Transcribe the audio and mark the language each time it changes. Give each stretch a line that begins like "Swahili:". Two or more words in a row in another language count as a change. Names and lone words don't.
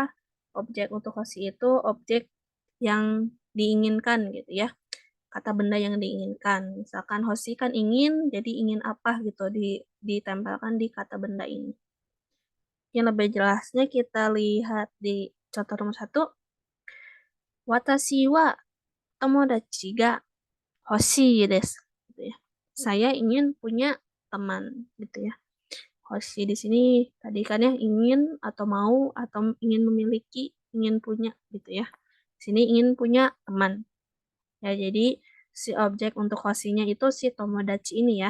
Indonesian: Objek untuk hoshi itu objek yang diinginkan gitu ya. Kata benda yang diinginkan. Misalkan hoshi kan ingin, jadi ingin apa gitu ditempelkan di kata benda ini. Yang lebih jelasnya kita lihat di contoh nomor 1.
Japanese: 私は友達が欲しいです.
Indonesian: Gitu ya. Saya ingin punya teman gitu ya. Hoshi di sini tadi kan ya ingin atau mau atau ingin memiliki, ingin punya gitu ya. Di sini ingin punya teman. Ya, jadi si objek untuk hoshinya itu si tomodachi ini ya.